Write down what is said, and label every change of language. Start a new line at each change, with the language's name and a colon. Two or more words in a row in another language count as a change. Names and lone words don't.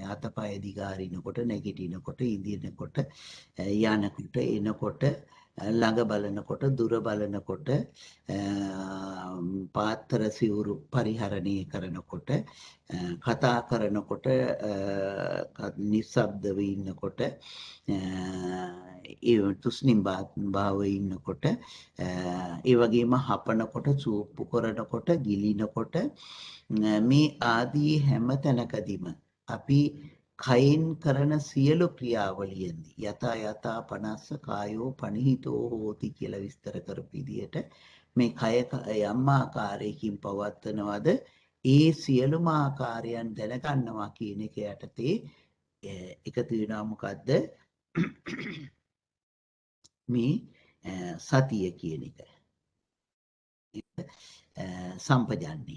Sinhala: අතපය දිගාරිනකොට, නැගිටිනකොට, ඉඳිනකොට, යනකොට, එනකොට, ළඟ බලනකොට, දුර බලනකොට, පාත්‍ර සිවුරු පරිහරණය කරනකොට, කතා කරනකොට, නිස්සබ්දව ඉන්නකොට, ඒ තුස්නිම් භාවයේ ඉන්නකොට, ඒ වගේම හපනකොට, සූප්පු කරනකොට, ගිලිනකොට මේ ආදී හැම තැනකදීම අපි කයෙන් කරන සියලු ක්‍රියාවලියෙන්දී
Pali: යතා පනස්ස කායෝ පනිහිතෝ හෝති
Sinhala: කියලා විස්තර කරපු විදිහට මේ කය යම් ආකාරයකින් පවත්වනවද ඒ සියලුම ආකාරයන් දැනගන්නවා කියන එක යටතේ එකතු වෙනවා මොකද්ද මේ සතිය කියන එක සම්පජාන්නේ.